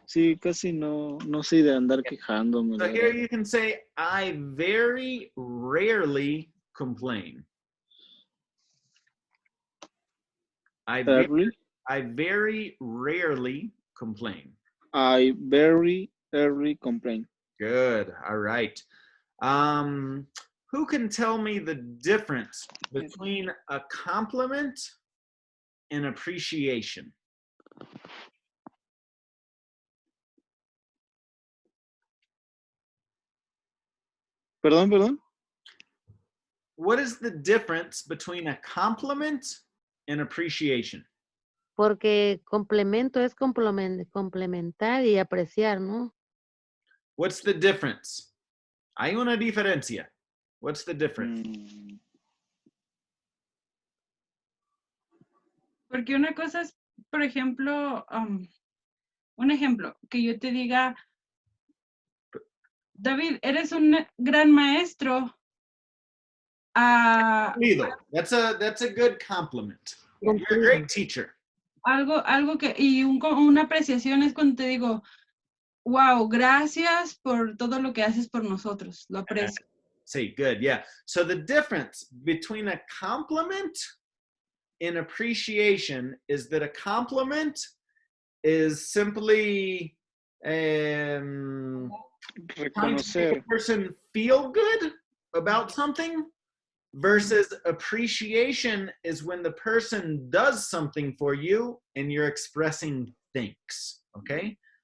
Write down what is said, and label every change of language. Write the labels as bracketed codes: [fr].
[es] Sí, casi no soy de andar quejándome. [en] So here you can say, I very rarely complain. I very rarely complain. I very rarely complain. Good. All right. Who can tell me the difference between a compliment and appreciation? [es] Perdón. [en] What is the difference between a compliment and appreciation? [es] Porque complemento es complementar y apreciar, ¿no? [en] What's the difference? [es] Hay una diferencia. [en] What's the difference? [es] Porque una cosa es, por ejemplo, un ejemplo, que yo te diga, David, eres un gran maestro. [en] That's a good compliment. You're a great teacher. [es] Algo que, y una apreciación es cuando te digo, wow, gracias por todo lo que haces por nosotros. Lo aprecio. [en] See, good, yeah. So the difference between a compliment and appreciation is that a compliment is simply trying to make a person feel good about something, versus appreciation is when the person does something for you and you're expressing thanks, okay?